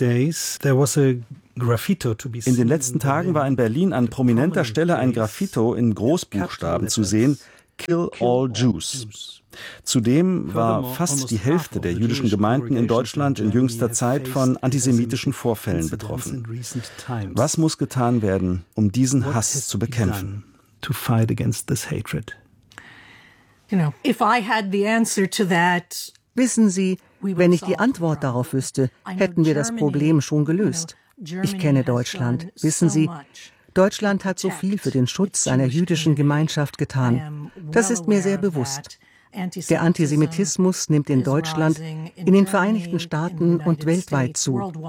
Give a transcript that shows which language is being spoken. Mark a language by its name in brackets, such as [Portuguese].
[German] In den letzten Tagen war in Berlin an prominenter Stelle ein Graffito in Großbuchstaben zu sehen: [English] Kill all Jews. [German] Zudem war fast die Hälfte der jüdischen Gemeinden in Deutschland in jüngster Zeit von antisemitischen Vorfällen betroffen. Was muss getan werden, um diesen Hass zu bekämpfen? [English] To fight against this hatred. You know, if I had the answer to that, [German] wissen Sie, wenn ich die Antwort darauf wüsste, hätten wir das Problem schon gelöst. Ich kenne Deutschland. Wissen Sie, Deutschland hat so viel für den Schutz seiner jüdischen Gemeinschaft getan. Das ist mir sehr bewusst. Der Antisemitismus nimmt in Deutschland, in den Vereinigten Staaten und weltweit zu.